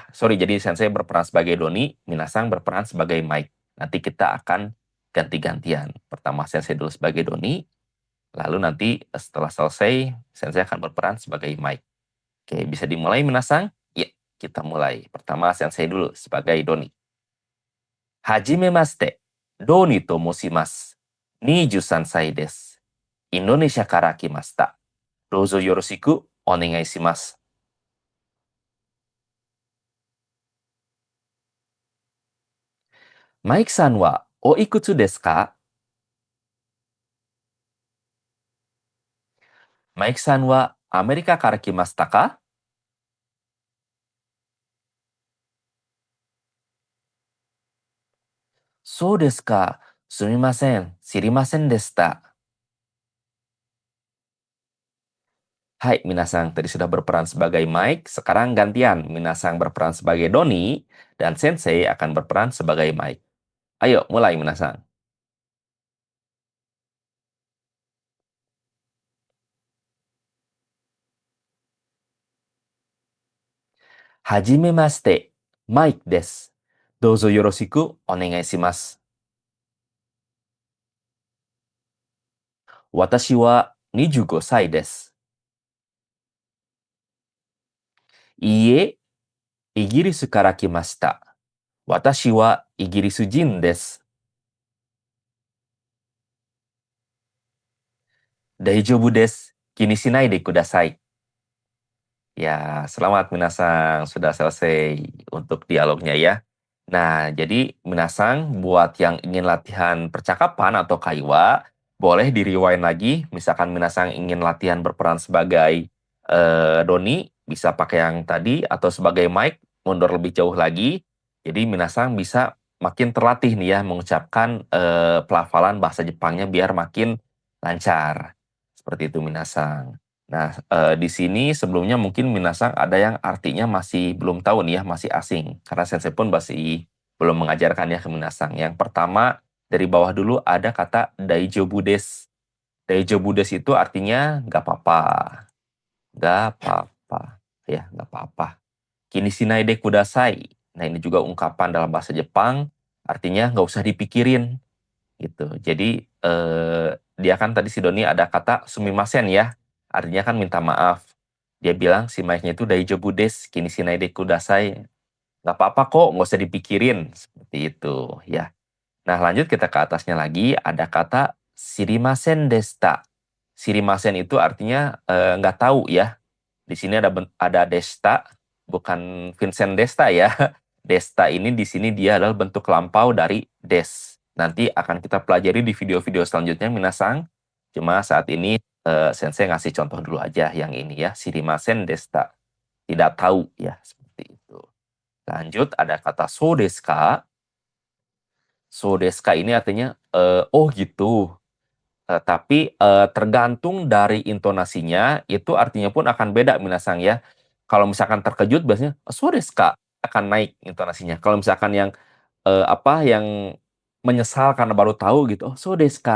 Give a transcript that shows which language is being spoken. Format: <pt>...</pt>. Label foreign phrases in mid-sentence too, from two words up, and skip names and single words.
<id>Sorry, jadi Sensei berperan sebagai Doni, minasang berperan sebagai Mike. Nanti kita akan ganti-gantian. Pertama Sensei dulu sebagai Doni, lalu nanti setelah selesai, Sensei akan berperan sebagai Mike. Oke, bisa dimulai minasang? Ya, kita mulai. Pertama Sensei dulu sebagai Doni.</id> <ja>はじめまして、ドニと申します. 23歳です。インドネシアから来ました。どうぞよろしくお願いします。マイクさんはおいくつですか？マイクさんはアメリカから来ましたか？そうですか。すみません。知りませんでした。</ja> <id>Hai, Minasang. Tadi sudah berperan sebagai Mike, sekarang gantian. Minasang berperan sebagai Doni, dan Sensei akan berperan sebagai Mike. Ayo, mulai Minasang.</id> <ja>はじめまして、マイクです。どうぞよろしくお願いします。私は25歳です。いいえ、イギリスから来ました。私はイギリス人です。大丈夫です。気にしないでください。</ja> <id>Ya, selamat Minasang. Sudah selesai untuk dialognya ya. Nah, jadi minasang buat yang ingin latihan percakapan atau kaiwa, boleh di-rewind lagi. Misalkan minasang ingin latihan berperan sebagai Doni, bisa pakai yang tadi, atau sebagai Mike, mundur lebih jauh lagi. Jadi minasang bisa makin terlatih nih ya, mengucapkan pelafalan bahasa Jepangnya biar makin lancar. Seperti itu minasang. Nah, di sini sebelumnya mungkin minasang ada yang artinya masih belum tahu nih ya, masih asing. Karena sensei pun masih belum mengajarkan ya ke minasang. Yang pertama, dari bawah dulu ada kata</id> <ja>大丈夫です. 大丈夫です</ja> <id>itu artinya nggak apa-apa. Nggak apa-apa. Ya, nggak apa-apa.</id> <ja>気にしないでください.</ja> <id>Nah, ini juga ungkapan dalam bahasa Jepang, artinya nggak usah dipikirin gitu. Jadi dia kan tadi si Doni ada kata sumimasen ya, artinya kan minta maaf. Dia bilang si Mike-nya itu</id> <ja>大丈夫です、気にしないでください.</ja> <id>Nggak apa-apa kok, nggak usah dipikirin. Seperti itu ya. Nah lanjut kita ke atasnya lagi, ada kata</id> <ja>知りませんでした.</ja> <id>Sirimasen itu artinya nggak tahu ya. Di sini ada desta, bukan Vincent Desta ya. Desta ini di sini dia adalah bentuk lampau dari des. Nanti akan kita pelajari di video-video selanjutnya, minasang. Cuma saat ini Sensei ngasih contoh dulu aja yang ini ya,</id> <ja>知りませんでした.</ja> <id>Tidak tahu ya, seperti itu. Lanjut ada kata</id> <ja>そうですか. そうですか</ja> <id>ini artinya oh gitu. Tapi tergantung dari intonasinya, itu artinya pun akan beda minasang ya. Kalau misalkan terkejut biasanya,</id> <ja>"そうですか?"</ja> <id>akan naik intonasinya. Kalau misalkan yang yang menyesal karena baru tahu gitu, "Oh,</id> <ja>そうですか?"</ja>